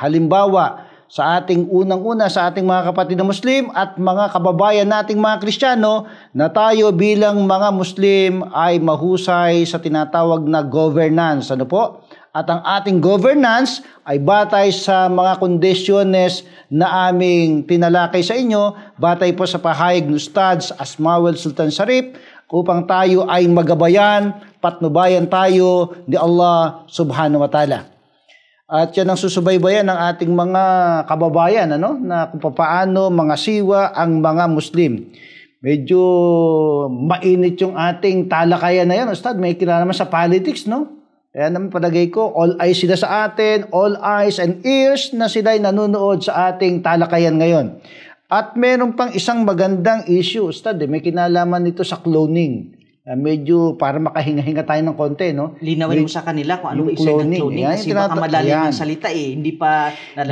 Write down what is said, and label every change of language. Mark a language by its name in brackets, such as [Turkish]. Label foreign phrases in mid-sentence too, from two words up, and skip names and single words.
[Filipino] Halimbawa, sa ating unang-una, sa ating mga kapatid na Muslim at mga kababayan nating mga Kristiyano, na tayo bilang mga Muslim ay mahusay sa tinatawag na governance. Ano po? At ang ating governance ay batay sa mga kondisyones na aming tinalakay sa inyo, batay po sa pahayag ni Ustad Asmawel Sultan Sharif, upang tayo ay magabayan, patnubayan tayo ni Allah [Arabic] سبحانه وتعالى. [Filipino] At yan ang susubaybayan ng ating mga kababayan, na kung paano mga siwa ang mga Muslim. Medyo mainit yung ating talakayan na yan, Ustad. May kilala naman sa politics, no? Kaya naman palagay ko, [English] all eyes [Filipino] sila sa atin, [English] all eyes and ears [Filipino] na sila'y nanonood sa ating talakayan ngayon. At meron pang isang magandang issue, Ustad. May kinalaman nito sa cloning. Medyo para makahinga-hinga tayo ng konti, no? Linawin mo sa kanila kung ano ba isa ng cloning. Kasi baka malalim yung salita hindi pa nalalaman.